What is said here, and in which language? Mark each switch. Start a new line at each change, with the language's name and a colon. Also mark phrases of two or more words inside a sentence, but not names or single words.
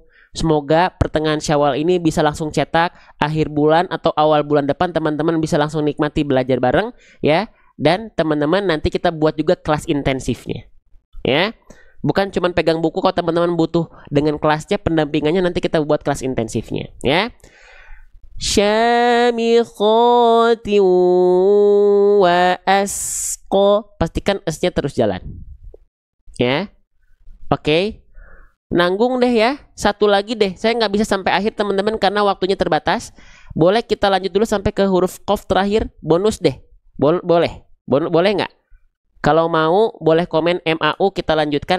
Indonesian: Semoga pertengahan Syawal ini bisa langsung cetak, akhir bulan atau awal bulan depan teman-teman bisa langsung nikmati belajar bareng, ya. Dan teman-teman nanti kita buat juga kelas intensifnya, ya. Bukan cuma pegang buku, kalau teman-teman butuh dengan kelasnya, pendampingannya, nanti kita buat kelas intensifnya, ya. Syamikhati wa asqa, pastikan S-nya terus jalan, ya. Oke. Nanggung deh ya, satu lagi deh. Saya nggak bisa sampai akhir teman-teman karena waktunya terbatas. Boleh kita lanjut dulu sampai ke huruf qaf terakhir, bonus deh. Boleh nggak? Kalau mau boleh komen MAU, kita lanjutkan.